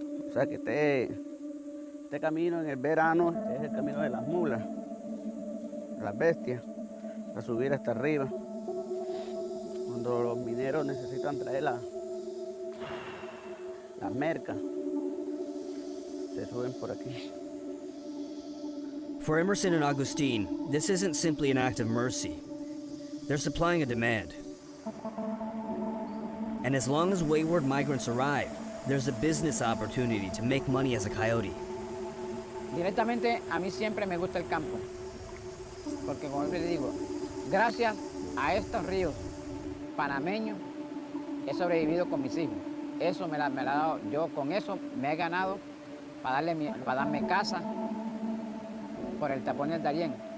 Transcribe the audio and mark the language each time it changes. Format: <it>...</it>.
<es>O sea que este camino en el verano es el camino de las mulas, de las bestias, para subir hasta arriba. Cuando los mineros necesitan traer las mercas, se suben por aquí.</es> <en>For Emerson and Augustine, this isn't simply an act of mercy. They're supplying a demand. And as long as wayward migrants arrive, there's a business opportunity to make money as a coyote.</en> <es>Directamente, a mí siempre me gusta el campo, porque como siempre le digo, gracias a estos ríos panameños he sobrevivido con mis hijos. Eso me la ha dado, yo con eso me he ganado para darme casa por el tapón del Darién.</es>